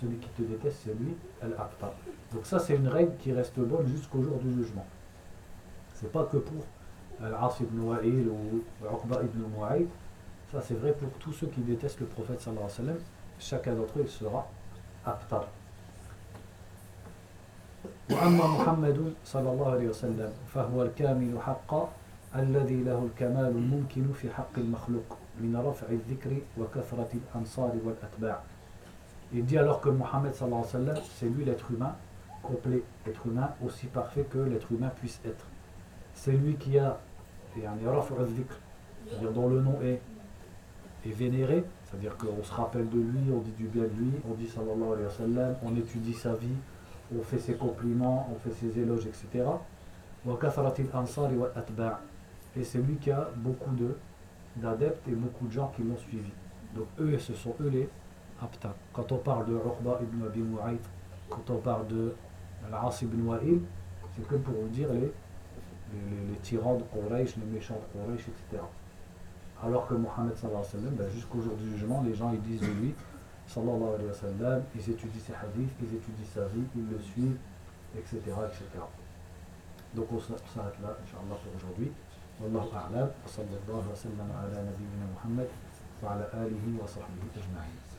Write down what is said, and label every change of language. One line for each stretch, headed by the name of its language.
French: Celui qui te déteste, c'est lui, al-abtar. Donc ça, c'est une règle qui reste bonne jusqu'au jour du jugement. C'est pas que pour Al-As ibn Wa'il ou Uqba ibn Mu'ayd. Ça, c'est vrai pour tous ceux qui détestent le prophète, sallallahu alayhi wa sallam. Chacun d'entre eux, il sera abtar.
Arabic: Wa amma Muhammadun, sallallahu alayhi wa sallam, fa huwa al-kamilu haqqa, الذي له الكمال الممكن في حق المخلوق من رفع الذكر وكثرة الأنصار والأتباع.
French: Il dit alors que Mohammed صلى الله عليه وسلم, c'est lui l'être humain complet, être humain aussi parfait que l'être humain puisse être. C'est lui qui a,
Arabic: رفع الذكر,
French: c'est-à-dire dont le nom est vénéré, c'est-à-dire qu'on se rappelle de lui, on dit du bien de lui, on dit صلى الله عليه وسلم, on étudie sa vie, on fait ses compliments, on fait ses éloges, etc.
Arabic: وكثرة الأنصار والأتباع.
French: Et c'est lui qui a beaucoup d'adeptes et beaucoup de gens qui l'ont suivi. Donc eux, ce sont eux les abtar. Quand on parle de Uqba ibn Abi Mu'ayt, quand on parle de Al-As ibn Wa'il, c'est que pour vous dire les tyrans de Quraysh, les méchants de Quraysh, etc. Alors que Mohammed sallallahu alayhi wa sallam, jusqu'au jour du jugement, les gens ils disent de lui, sallallahu alayhi wa sallam, ils étudient ses hadiths, ils étudient sa vie, ils le suivent, etc. etc. Donc on s'arrête là, inshallah, pour aujourd'hui.
Arabic: والله أعلم وصلى الله وسلم على نبينا محمد وعلى آله وصحبه أجمعين